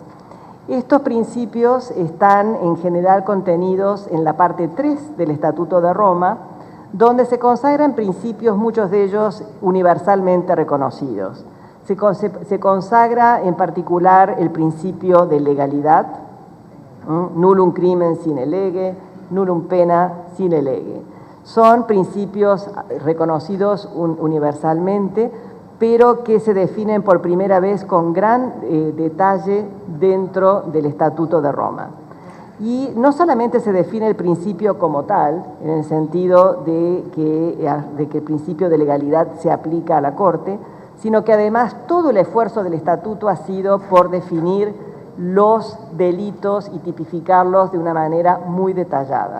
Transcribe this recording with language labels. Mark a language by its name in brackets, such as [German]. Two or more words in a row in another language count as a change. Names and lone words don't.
[Spanish] Estos principios están en general contenidos en la parte 3 del Estatuto de Roma, donde se consagran principios, muchos de ellos universalmente reconocidos. Se consagra en particular el principio de legalidad, [Latin] nullum crimen sine lege, nullum pena sine lege. [Spanish] Son principios reconocidos universalmente, pero que se definen por primera vez con gran detalle dentro del Estatuto de Roma. Y no solamente se define el principio como tal, en el sentido de que el principio de legalidad se aplica a la Corte, sino que además todo el esfuerzo del Estatuto ha sido por definir los delitos y tipificarlos de una manera muy detallada.